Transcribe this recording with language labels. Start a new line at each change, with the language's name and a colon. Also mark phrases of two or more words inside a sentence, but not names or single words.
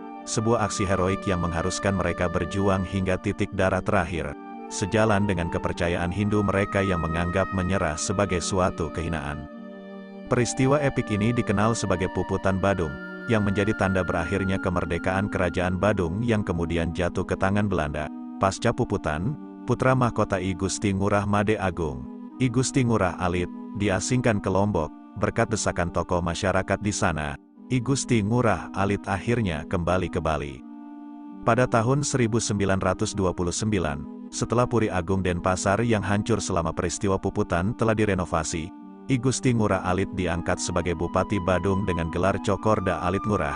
Indonesian: sebuah aksi heroik yang mengharuskan mereka berjuang hingga titik darah terakhir, sejalan dengan kepercayaan Hindu mereka yang menganggap menyerah sebagai suatu kehinaan. Peristiwa epik ini dikenal sebagai Puputan Badung, yang menjadi tanda berakhirnya kemerdekaan Kerajaan Badung yang kemudian jatuh ke tangan Belanda. Pasca Puputan, putra mahkota I Gusti Ngurah Made Agung, I Gusti Ngurah Alit, diasingkan ke Lombok. Berkat desakan tokoh masyarakat di sana, I Gusti Ngurah Alit akhirnya kembali ke Bali. Pada tahun 1929, setelah Puri Agung Denpasar yang hancur selama peristiwa Puputan telah direnovasi, I Gusti Ngurah Alit diangkat sebagai Bupati Badung dengan gelar Cokorda Alit Ngurah.